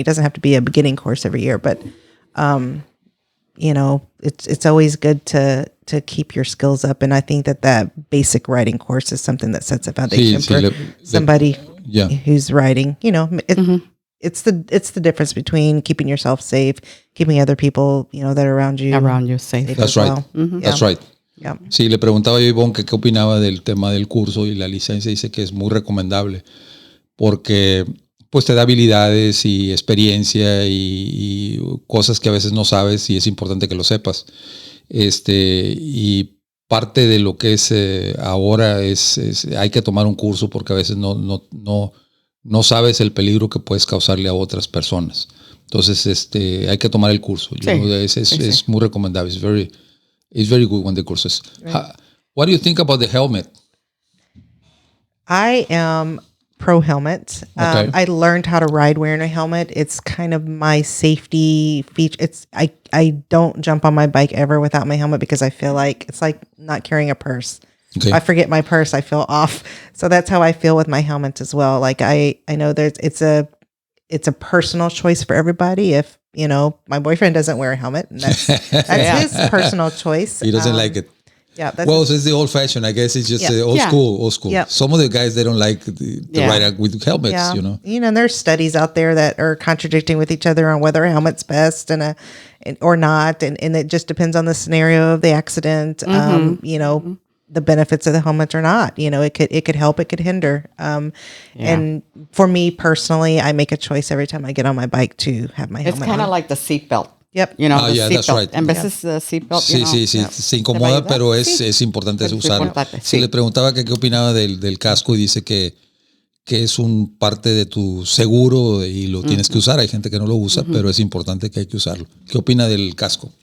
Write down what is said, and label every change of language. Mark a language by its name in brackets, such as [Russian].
[English] It doesn't have to be a beginning course every year, but, it's always good to keep your skills up. And I think that basic writing course is something that sets a foundation for somebody who's writing, It's the difference between keeping yourself safe, keeping other people, that are around you safe. That's right. Well. That's right. Yeah. [Spanish] Sí, le preguntaba yo a Yvonne qué opinaba del tema del curso y la licencia. Dice que es muy recomendable porque pues te da habilidades y experiencia y cosas que a veces no sabes y es importante que lo sepas. Y parte de lo que es ahora es hay que tomar un curso porque a veces no sabes el peligro que puedes causarle a otras personas. Entonces, hay que tomar el curso. Es muy recomendable. [English] It's very good when the course is. Right. What do you think about the helmet? I am pro helmet. Okay. I learned how to ride wearing a helmet. It's kind of my safety feature. I don't jump on my bike ever without my helmet because I feel like it's like not carrying a purse. Okay. If I forget my purse, I feel off. So that's how I feel with my helmet as well. Like I know it's a personal choice for everybody. If my boyfriend doesn't wear a helmet, and that's his personal choice. He doesn't like it. Yeah. Well, it's the old fashioned. I guess it's just old school. Yep. Some of the guys, they don't like to ride with helmets. Yeah. And there's studies out there that are contradicting with each other on whether a helmet's best or not, and it just depends on the scenario of the accident. The benefits of the helmet or not. It could help, it could hinder. And for me personally, I make a choice every time I get on my bike to have my helmet. It's kind of like the seatbelt. Yep. The that's seatbelt. right. [Spanish] En veces [English] the seatbelt, [Spanish] Sí, se incomoda, pero es importante usarlo. Sí, le preguntaba que qué opinaba del casco y dice que es un parte de tu seguro y lo tienes que usar. Hay gente que no lo usa, pero es importante que hay que usarlo. ¿Qué opina del casco?